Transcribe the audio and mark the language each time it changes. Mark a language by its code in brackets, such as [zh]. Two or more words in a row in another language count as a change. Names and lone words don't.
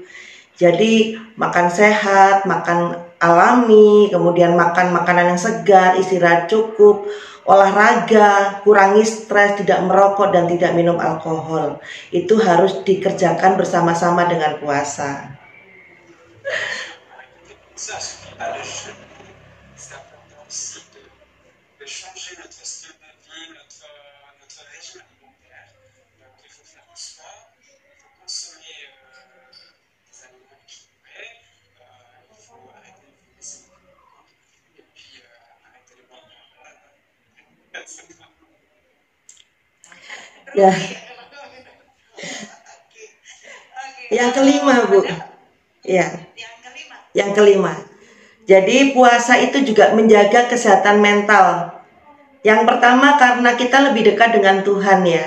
[id] Jadi makan sehat, makan alami, kemudian makan makanan yang segar, istirahat cukup, olahraga, kurangi stres, tidak merokok dan tidak minum alkohol. Itu harus dikerjakan bersama-sama dengan puasa. [fr] Ça suffit pas le jeûne. C'est important aussi de changer notre style de vie, notre régime alimentaire. Donc il faut faire du sport, il faut consommer des aliments équilibrés, il faut arrêter de fumer ses cigarettes et puis arrêter de boire de l'alcool, etc. [id] Ya. Yang kelima, Bu. Ya. Yang kelima. Jadi puasa itu juga menjaga kesehatan mental. Yang pertama karena kita lebih dekat dengan Tuhan ya.